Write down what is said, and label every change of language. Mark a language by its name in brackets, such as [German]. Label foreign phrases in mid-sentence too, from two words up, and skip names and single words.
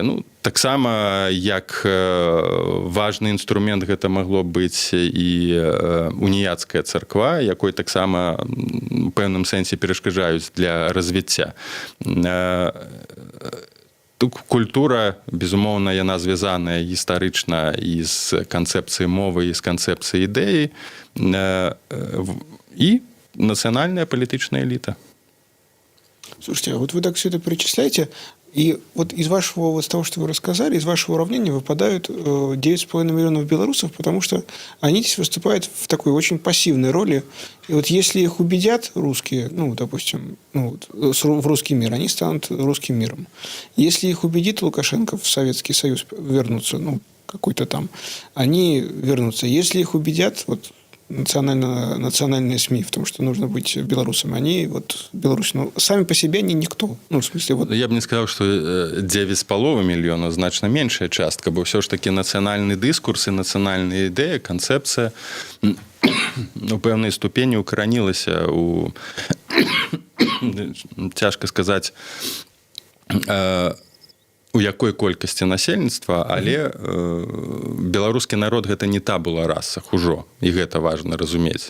[Belarusian] Ну, таксама, як важны інструмент гэта магло быць і уніяцкая царква, якой таксама у пэўным сэнсе перашкаджаюць для развіцця. Культура, безумоўна, яна звязаная гістарычна і з канцэпцыяй мовы, і з канцэпцыяй ідэі, і нацыянальная палітычная эліта. [Russian] Слушайте, а вот вы так все это перечисляете, и вот из вашего, вот того, что вы рассказали, из вашего уравнения выпадают 9,5 миллионов белорусов, потому что они здесь выступают в такой очень пассивной роли. И вот если их убедят русские, ну, допустим, в русский мир, они станут русским миром. Если их убедит Лукашенко в Советский Союз вернуться, ну, какой-то там, они вернутся. Если их убедят, вот, национальные СМИ в том, что нужно быть белорусом. Они, вот, белорусы, ну, сами по себе они никто. Ну, в смысле, вот... Я бы не сказал, что 9,5 миллионов [Belarusian] значно меньшая частка, бо [Russian] все ж таки национальный дискурс и национальная идея, концепция [Belarusian] у пэўнай ступені укаранілася у, цяжка сказаць, у якой колькасці насельніцтва, але беларускі народ гэта не табула раса ужо, і гэта важна разумець.